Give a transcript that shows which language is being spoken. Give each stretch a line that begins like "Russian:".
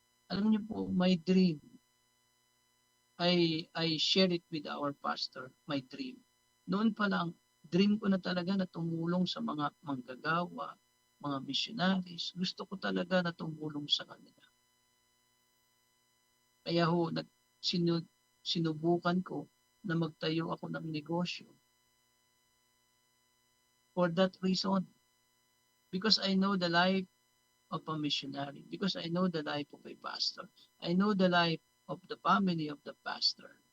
Filipino: Alam nyo po,
English: my dream, I share it with our pastor, my dream.
Filipino: Noon pa lang, dream ko na talaga na tumulong sa mga manggagawa, mga missionaries. Gusto ko talaga na tumulong sa kanila. Kaya sinubukan ko na magtayo ako ng negosyo.
English: For that reason, because I know the life of a missionary, because I know the life of a pastor, I know the life of the family of the pastor.